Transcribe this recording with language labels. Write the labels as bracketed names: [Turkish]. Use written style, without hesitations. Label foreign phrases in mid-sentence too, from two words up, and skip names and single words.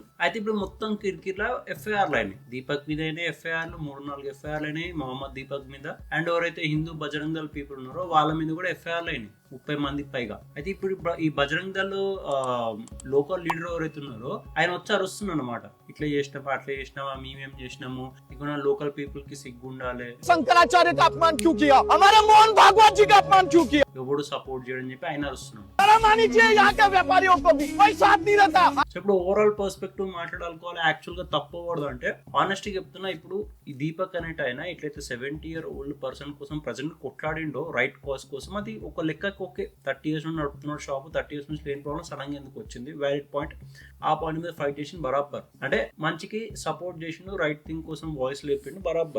[Telugu] అయితే ఇప్పుడు మొత్తం కిర్కిర్లా ఎఫ్ఐఆర్లు అయినాయి. దీపక్ మీద అయినా ఎఫ్ఐఆర్లు 3-4 ఎఫ్ఐఆర్లు అయినాయి మొహమ్మద్ దీపక్ మీద. అండ్ ఎవరైతే హిందూ బజరంగ్ దళ్ పీపుల్ ఉన్నారో వాళ్ళ మీద కూడా ఎఫ్ఐఆర్లు అయినాయి 30 మందికి పైగా. అయితే ఇప్పుడు ఈ బజరంగ్ దళ్ [English] local leader [Telugu] ఎవరైతే ఉన్నారో ఆయన వచ్చి అరుస్తున్నాడు అనమాట ఇట్లా చేసినామా అట్లా చేసినామా మేమేం చేసినాము ఇక్కడ [English] local people [Telugu] కి సిగ్గు ఉండాలి [Hindi] शंकराचार्य का अपमान क्यों किया हमारे मोहन भागवत जी का अपमान क्यों किया [Telugu] ఎవడు సపోర్ట్ చేయడం చెప్పి ఆయన అరుస్తున్నాడు. [Hindi] यहाँ के व्यापारियों को भी कोई साथ नहीं रहता. [Telugu] సో ఇప్పుడు [English] overall perspective [Telugu] మాట్లాడాలనుకోవాలి యాక్చువల్ గా తప్పకూడదు అంటే ఆనెస్ట్గా చెప్తున్నా ఇప్పుడు ఈ దీపక్ అనేట ఆయన ఇట్లయితే [English] 70-year-old person [Telugu] కోసం ప్రజెంట్ కొట్లాడిండో [English] right cause [Telugu] కోసం అది ఒక లెక్కకు ఓకే 30 years నుండి నడుపుతున్నాడు షాప్ 30 years నుంచి లేని ప్రాబ్లం సడన్ గా ఎందుకు వచ్చింది [English] valid point. [Telugu] ఆ పాయింట్ మీద ఫైట్ చేసిన బరాబర్ అంటే మంచికి సపోర్ట్ చేసిండు [English] right thing [Telugu] కోసం వాయిస్ లేపిండు బరాబర్.